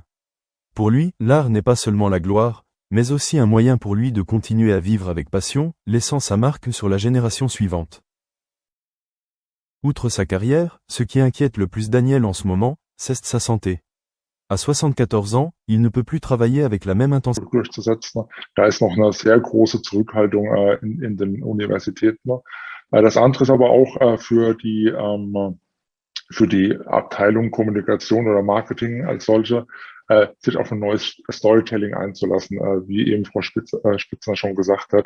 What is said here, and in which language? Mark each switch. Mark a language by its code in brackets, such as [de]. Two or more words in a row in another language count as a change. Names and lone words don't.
[fr] Pour lui, l'art n'est pas seulement la gloire, mais aussi un moyen pour lui de continuer à vivre avec passion, laissant sa marque sur la génération suivante. Outre sa carrière, ce qui inquiète le plus Daniel en ce moment, c'est sa santé. À 74 ans, il ne peut plus travailler avec la même intensité. [de] Durchzusetzen. Da ist noch eine sehr große Zurückhaltung in den Universitäten. Das andere ist aber auch für die Abteilung Kommunikation oder Marketing als solche, sich auf ein neues Storytelling einzulassen, wie eben Frau Spitzner schon gesagt hat.